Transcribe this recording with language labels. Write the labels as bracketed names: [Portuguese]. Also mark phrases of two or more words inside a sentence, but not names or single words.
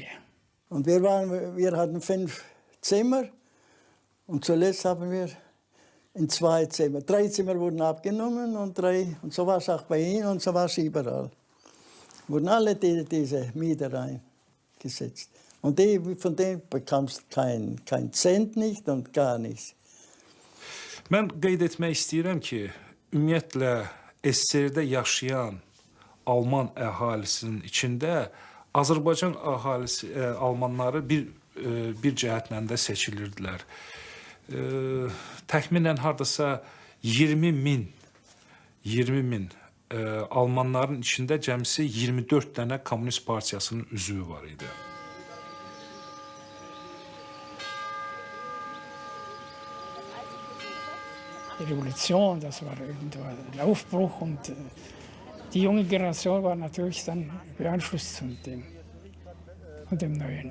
[German] Und wir hatten 5 Zimmer und zuletzt haben wir in 2 Zimmer. 3 Zimmer wurden abgenommen und so war es auch bei Ihnen und so war es überall. Wurden alle diese Mieter eingesetzt. Und von denen bekamst kein Cent nicht und gar nichts. [Azerbaijani] Mən qeyd etmək istəyirəm ki, ümumiyyətlə SSR-də yaşayan Alman əhalisinin içində Azərbaycan əhalisi, Almanları bir cəhətlə də seçilirdilər. Təxminən hardasa 20 min Almanların içində cəmsi 24 dənə Komünist Partiyasının üzvü var idi. [German] Die Revolution, das war der Aufbruch und die junge Generation war natürlich dann beeinflusst von dem Neuen.